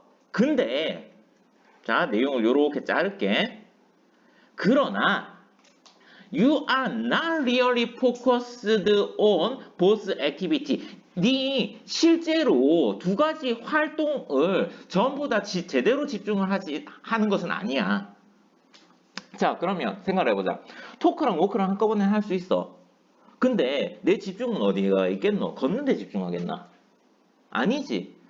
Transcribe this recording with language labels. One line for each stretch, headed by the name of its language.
Korean: 근데 자, 내용을 요렇게 자를게. 그러나
English: you are not really focused on both activity.
Korean: 네 실제로 두 가지 활동을 전부 다 제대로 집중을 하는 것은 아니야. 자, 그러면 생각을 해보자. 토크랑 워크랑 한꺼번에 할 수 있어. 근데 내 집중은 어디가 있겠노? 걷는 데 집중하겠나? 아니지.